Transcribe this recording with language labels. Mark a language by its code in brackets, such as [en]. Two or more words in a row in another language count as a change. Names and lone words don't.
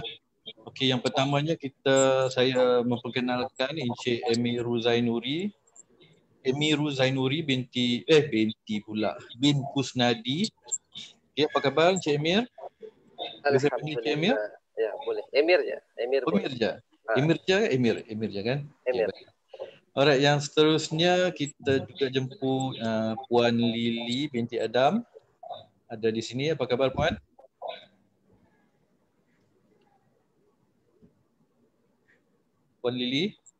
[ms] Okey, yang pertamanya saya memperkenalkan Encik Emiru Zainuri. Emiru Zainuri binti bin Kusnadi. Okey, apa khabar Encik Emir? Boleh saya panggil Encik Emir? Ya, boleh. Emir je. Emir je. Emir je ke Emir? Emir je kan? Emir. [en] Okay, alright, [ms] yang seterusnya kita juga jemput Puan Lily binti Adam. Ada di sini. Apa khabar Puan? Puan Lily?